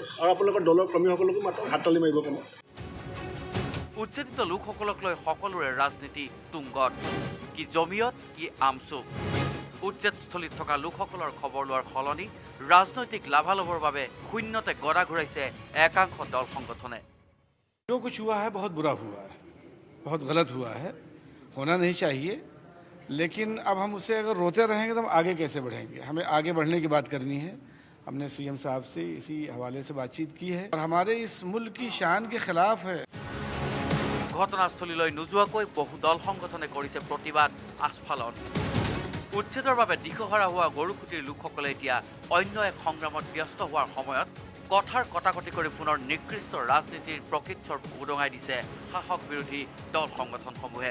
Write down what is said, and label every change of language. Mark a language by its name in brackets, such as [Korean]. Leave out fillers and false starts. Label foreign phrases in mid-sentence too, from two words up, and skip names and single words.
[Assamese] আৰু আপোনালোকৰ দলৰ কৰ্মীসকলকো মাতক, হাততালি মাৰিব কাৰণে। উচ্ছেদিত লোকসকলক লৈ সকলোৰে ৰাজনীতি তুংগত। কি জমিয়ত, কি আমচুক। উচ্ছেদস্থলীত থকা লোকসকলৰ খবৰ লোৱাৰ সলনি ৰাজনৈতিক লাভালাভৰ বাবে শূন্যতে গৰা ঘূৰাইছে একাংশ দল সংগঠনে। [Hindi] जो कुछ हुआ है बहुत बुरा हुआ है, बहुत गलत हुआ है, होना नहीं चाहिए। लेकिन अब हम उसे अगर रोते रहेंगे तो हम आगे कैसे बढ़ेंगे? हमें आगे बढ़ने की बात करनी है। हमने CM साहब से इसी हवाले से बातचीत की है और हमारे इस मुल्क की शान के खिलाफ है। [Assamese] ঘটনাস্থলীলৈ নোযোৱাকৈ বহু দল সংগঠনে কৰিছে প্ৰতিবাদ আস্ফালন। উচ্ছেদৰ বাবে দিশহাৰা হোৱা গৰুখুটিৰ লোকসকলে এতিয়া অন্য এক সংগ্ৰামত ব্যস্ত হোৱাৰ সময়ত কথাৰ কটাকটি কৰি পুনৰ নিকৃষ্ট ৰাজনীতিৰ প্ৰকৃতৰ উদঙাই দিছে শাসক বিৰোধী দল সংগঠনসমূহে।